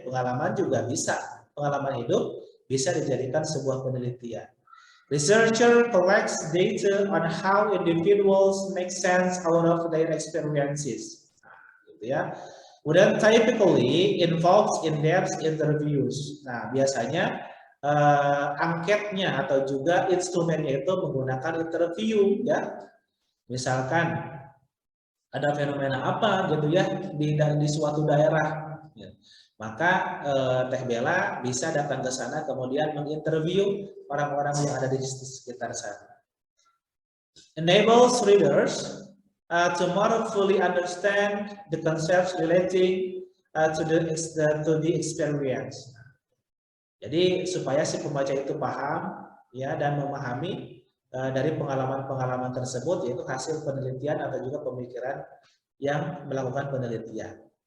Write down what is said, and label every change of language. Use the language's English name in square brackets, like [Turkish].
[Indonesian] Pengalaman juga bisa, pengalaman hidup bisa dijadikan sebuah penelitian. [English] Researcher collects data on how individuals make sense out of their experiences. [Indonesian] Nah, gitu ya. [English] Kemudian typically involves in-depth interviews. [Indonesian] Nah, biasanya angketnya atau juga instrumennya itu menggunakan interview ya. Misalkan ada fenomena apa gitu ya di suatu daerah. Ya. Maka Teh Bella bisa datang ke sana kemudian menginterview orang-orang yang ada di sekitar sana. [English] Enables readers to more fully understand the concepts relating to the experience. [Indonesian] Jadi supaya si pembaca itu paham ya dan memahami dari pengalaman-pengalaman tersebut, yaitu hasil penelitian atau juga pemikiran yang melakukan penelitian.